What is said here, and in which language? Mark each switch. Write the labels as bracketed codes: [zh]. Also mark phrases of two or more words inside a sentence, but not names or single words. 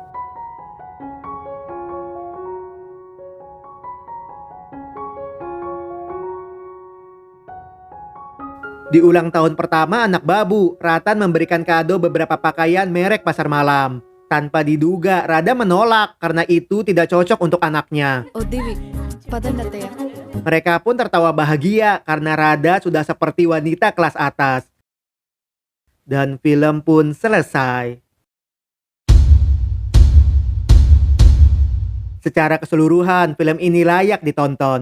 [id] Di ulang tahun pertama anak Babu, Ratan memberikan kado beberapa pakaian merek pasar malam. Tanpa diduga, Rada menolak karena itu tidak cocok untuk anaknya. [te] వద్దివి పదండి అత్తయ్య. [id] Mereka pun tertawa bahagia karena Rada sudah seperti wanita kelas atas. Dan film pun selesai. Secara keseluruhan, film ini layak ditonton.